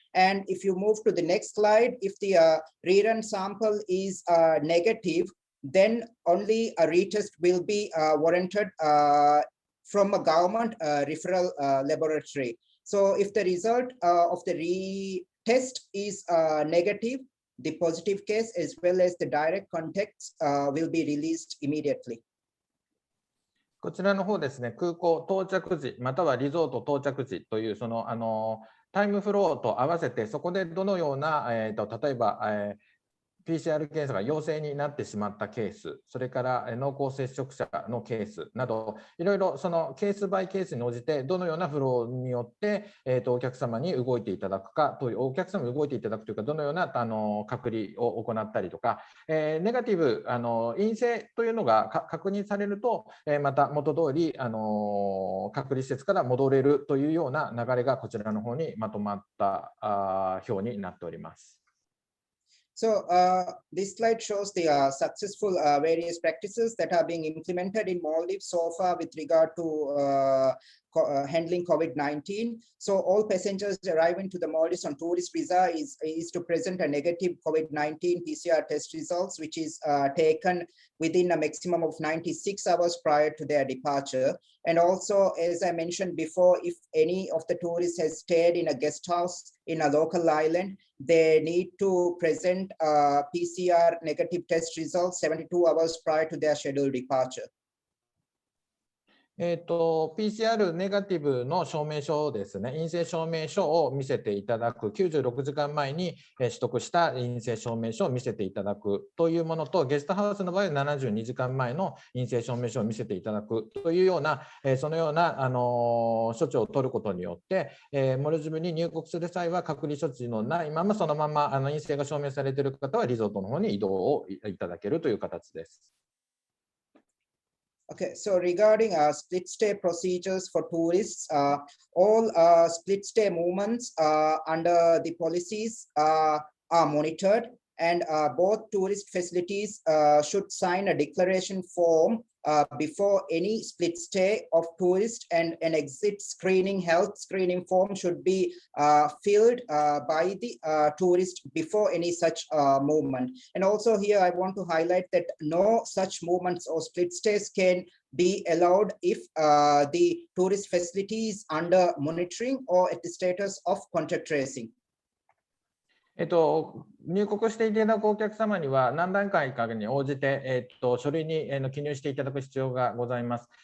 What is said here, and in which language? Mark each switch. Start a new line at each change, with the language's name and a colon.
English: And if you move to the next slide, if the rerun sample is negative, then only a retest will be warranted from a government referral laboratory. So if the result of the retest is negative, the positive case as well as the direct contacts will be released immediately.
Japanese: こちらの方ですね、空港到着時またはリゾート到着時というそのタイムフローと合わせてそこでどのような、例えば、PCR 検査が陽性になってしまったケース、それから濃厚接触者のケースなど、いろいろそのケースバイケースに応じてどのようなフローによって、お客様に動いていただくかという、お客様に動いていただくというか、どのような隔離を行ったりとか、ネガティブ陰性というのが確認されると、また元通り隔離施設から戻れるというような流れがこちらの方にまとまった表になっております。
English: So this slide shows the successful various practices that are being implemented in Maldives so far with regard to handling COVID-19. So all passengers arriving to the Maldives on tourist visa is to present a negative COVID-19 PCR test results, which is taken within a maximum of 96 hours prior to their departure. And also, as I mentioned before, if any of the tourists has stayed in a guest house in a local island, they need to present PCR negative test results 72 hours prior to their scheduled departure.
Japanese: PCR ネガティブの証明書ですね、陰性証明書を見せていただく、96時間前に取得した陰性証明書を見せていただくというものと、ゲストハウスの場合は72時間前の陰性証明書を見せていただくというような、そのような処置を取ることによって、モルディブに入国する際は隔離処置のないまま、そのまま陰性が証明されている方はリゾートの方に移動をいただけるという形です。
English: Okay, so regarding split stay procedures for tourists, all split stay movements under the policies are monitored, and both tourist facilities should sign a declaration form before any split stay of tourists, and an exit screening, health screening form should be filled by the tourist before any such movement. And also here I want to highlight that no such movements or split stays can be allowed if the tourist facility is under monitoring or at the status of contact tracing.
Japanese: 入国していただくお客様には何段階かに応じて、書類に記入していただく必要がございます。